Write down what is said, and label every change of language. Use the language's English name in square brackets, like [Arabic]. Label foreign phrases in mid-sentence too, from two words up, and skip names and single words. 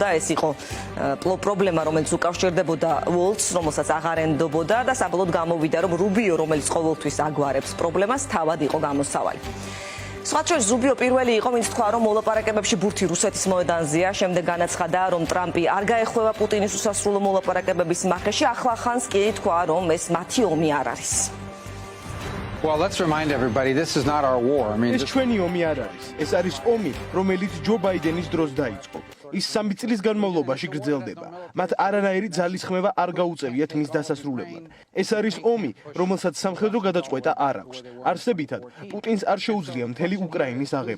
[Georgian] ეს იყო პრობლემა, რომელიც უკავშირდებოდა უოლცს, რომელსაც აღარ ენდობოდა და საბოლოოდ გამოვიდა, რომ რუბიო, რომელიც ყოველთვის აგვარებს პრობლემას, თავად იყო გამოსავალი. სხვა შორის რუბიო პირველი იყო, ვინც თქვა, რომ მოლაპარაკებებში ბურთი რუსეთის მოედანზეა. შემდეგ განაცხადა, რომ ტრამპი არ გაეხვევა პუტინის უსასრულო მოლაპარაკებების მახეში. ახლა ხანს კი თქვა, რომ ეს მათი ომი არ არის. [English] Well, let's remind everybody this is not our war. [Georgian] ეს ჩვენი ომი არ არის. ეს არის ომი, რომელიც ჯო ბაიდენის დროს დაიწყო. ის 3 წლის განმავლობაში გრძელდება. მათ არანაირი ძალისხმევა არ გაუწევიათ მის დასასრულებლად. ეს არის ომი, რომელსაც სამხედრო გადაწყვეტა არ აქვს. არსებითად, პუტინს არ შეუძლია მთელი უკრაინის აღება.